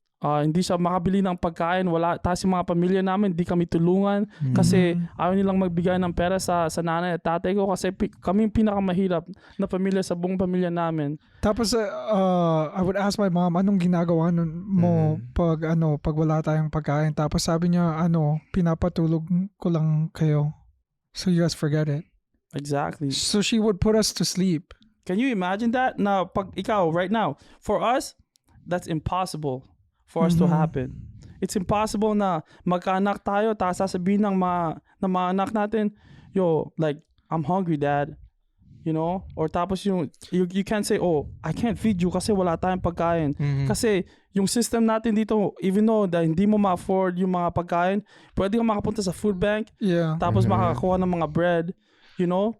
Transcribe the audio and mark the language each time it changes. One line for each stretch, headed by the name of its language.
Filipino: Hindi siya makabili ng pagkain, tapos yung mga pamilya namin, di kami tulungan kasi ayaw nilang magbigay ng pera sa nanay at tatay ko kasi kami yung pinakamahirap na pamilya sa buong pamilya namin. Tapos
English: I would ask my mom,
Filipino: anong ginagawa mo pag wala tayong pagkain? Tapos sabi niya, pinapatulog ko lang kayo.
English: So you guys forget it. Exactly. So she would put us to sleep. Can you imagine that?
Filipino: Na pag ikaw
English: right now, for us, that's impossible for us to happen. It's impossible
Filipino: na magkaanak tayo tapos sasabihin ng mga anak natin,
English: yo, like, I'm hungry, dad. You know? Or tapos you can't say, oh, I can't feed you
Filipino: kasi wala tayong pagkain. Kasi yung system natin dito,
English: even though
Filipino: hindi mo ma-afford yung mga pagkain, pwede kang makapunta sa food bank,
English: Yeah.
Filipino: tapos makakakuha ng mga bread,
English: you know?